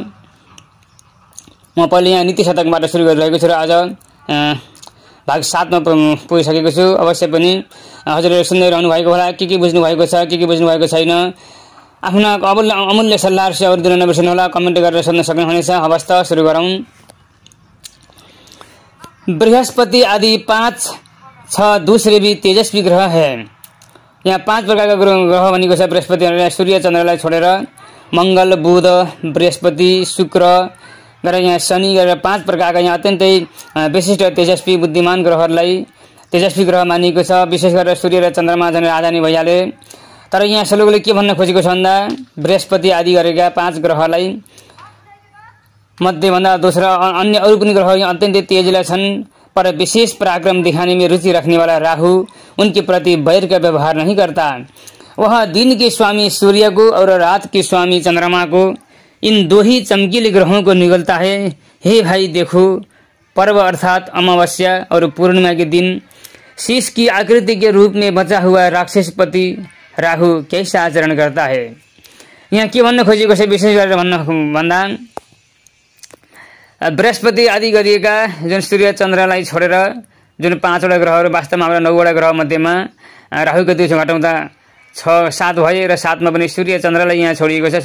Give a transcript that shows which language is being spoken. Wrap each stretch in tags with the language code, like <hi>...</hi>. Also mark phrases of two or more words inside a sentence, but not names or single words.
<ne>म पहिले यहाँ नीति शतकबाट सुरु गरिरहेको छु र आज भाग 7 मा पुगिसकेको छु। अवश्य पनि हजुरहरूले सुन्दै रहनु भएको होला, के बुझ्नु भएको छ, के बुझ्नु भएको छैन। आफ्ना अमूल्य सल्लाहहरू सेवाहरू दिन नबिर्सनु होला, कमेन्ट गरेर सोध्न सक्नुहुनेछ। हवस् त सुरु गरौँ।</ne> <hi>बृहस्पति आदि 5, 6 दूसरे भी तेजस्वी ग्रह है।</hi> <ne>यहाँ 5 प्रकारका ग्रह भनेको छ। बृहस्पति सूर्य चन्द्रलाई छोडेर मंगल, बुध, बृहस्पति, शुक्र गरेर यहाँ शनि गरेर 5 प्रकारका यहाँ अत्यन्तै विशिष्ट तेजस्वी बुद्धिमान ग्रहहरूलाई तेजस्वी ग्रह मानिएको छ। विशेष गरेर सूर्य र चन्द्रमा झन् राजधानी भइहाले। तर यहाँ श्लोकले के भन्न खोजेको छ भन्दा बृहस्पति आदि गरेका 5 ग्रहलाई मध्येभन्दा दोस्रो अन्य अरू पनि ग्रह यहाँ अत्यन्तै तेजिला छन्,</ne> <hi>पर विशेष पराक्रम दिखाने में रुचि रखने वाला राहु उनके प्रति वैर का व्यवहार नहीं करता। वह दिन के स्वामी सूर्य को और रात के स्वामी चंद्रमा को, इन 2 ही चमकीले ग्रहों को निगलता है। हे भाई देखो, पर्व अर्थात अमावस्या और पूर्णिमा के दिन शीश की आकृति के रूप में बचा हुआ राक्षसपति राहु कैसा आचरण करता है।</hi> <ne>यहाँ के भन्न खोजेको छ विशेष गरेर भन्दा बृहस्पति आदि गरिएका जुन सूर्य चन्द्रलाई छोडेर जुन 5वटा ग्रहहरू वास्तवमा हाम्रो 9वटा ग्रह मध्येमा राहुको दिउँसो घटाउँदा 6, 7 भए र 7 मा पनि सूर्य चन्द्रलाई यहाँ छोडिएको छ।</ne>